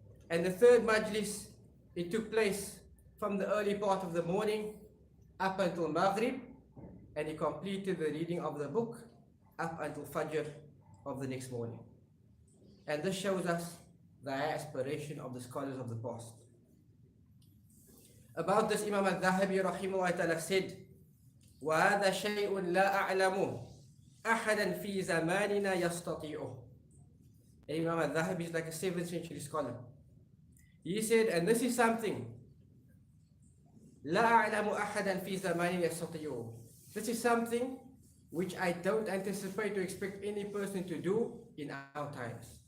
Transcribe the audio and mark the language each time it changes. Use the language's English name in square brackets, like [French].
[English] And the third majlis, it took place from the early part of the morning up until Maghrib, and he completed the reading of the book up until Fajr of the next morning. And this shows us the aspiration of the scholars of the past. About this, Imam al-Dhahabi rahimahullah ta'ala said, [Arabic] وَهَذَا شَيْءٌ لَا أَعْلَمُ أَحَدًا فِي زَمَانِنَا يَسْتَطِيعُهُ. [English] Imam al-Dhahabi is like a 7th century scholar. He said, and this is something, [Arabic] لَا أَعْلَمُ أَحَدًا فِي زَمَانِنَا يَسْتَطِيعُهُ. [English] This is something which I don't anticipate to expect any person to do in our times.